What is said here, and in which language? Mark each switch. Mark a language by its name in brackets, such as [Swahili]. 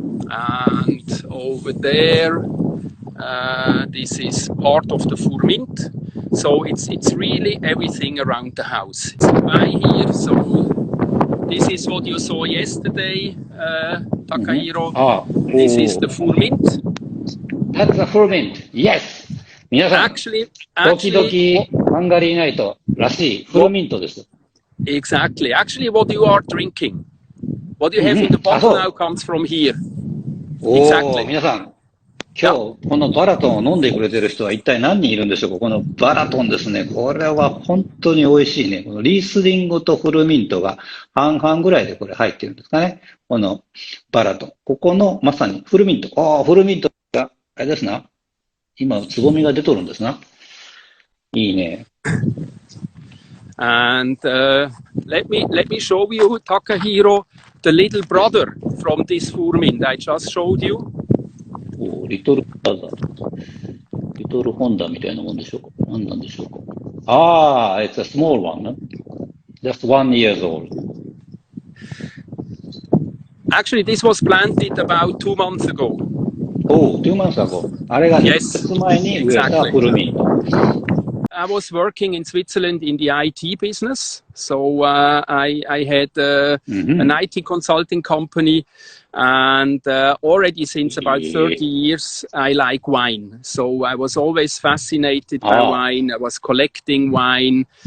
[English] And over there, this is part of the Furmint. So it's really everything around the house. It's by here. So this is what you saw yesterday, Takahiro. This is the Furmint. That's the Furmint. Yes. [Japanese] 皆さん、時々ハンガリーナイトらしいフルミントです。 [English] Exactly. Actually, what you are drinking, what you have in the bottle now comes from here. Exactly. [Japanese] 皆さん、今日このバラトンを飲んでくれてる人は一体何人いるんでしょうか。このバラトンですね。これは本当に美味しいね。このリースリンゴとフルミントが半々ぐらいでこれ入ってるんですかね。このバラトン。ここのまさにフルミント。フルミントが、あれですな。今、つぼみが出とるんですな。いいね。 [English] And let me show you, Takahiro, the little brother from this Furmint I just showed you. [Japanese] リトルブラザー。リトルホンダみたいなもんでしょうか。何なんでしょうか。 [English] it's a small one, no? Just 1 year old. Actually, this was planted about 2 months ago. 2 months ago. [Japanese] あれが2ヶ月前に植えたフルミント。 [English] I was working in Switzerland in the IT business. So I had an IT consulting company. And already since about 30 years, I like wine. So I was always fascinated by wine. I was collecting wine.